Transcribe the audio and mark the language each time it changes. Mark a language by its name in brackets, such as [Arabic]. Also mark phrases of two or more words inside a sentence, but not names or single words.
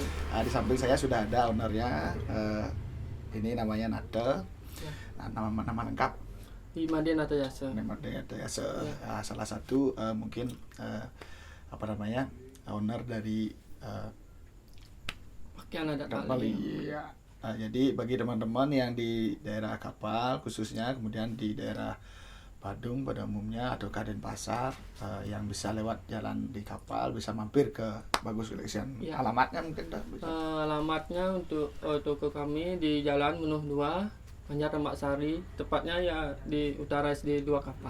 [Indonesian] Di samping saya sudah ada ownernya. Ini namanya Nate. Ya. Nah, nama lengkap Di Madin atau Yasa. memang ya, salah satu mungkin apa namanya owner dari Pakaian adat Bali. Bali. Ya. Jadi bagi teman-teman yang di daerah Kapal khususnya, kemudian di daerah Badung pada umumnya atau Denpasar, yang bisa lewat jalan di Kapal bisa mampir ke Bagus Collection. Ya. Alamatnya mungkin dah bisa. Alamatnya untuk toko kami di Jalan Menuh 2, Banjar Rembak Sari, tepatnya ya di utara SD 2 Kapal.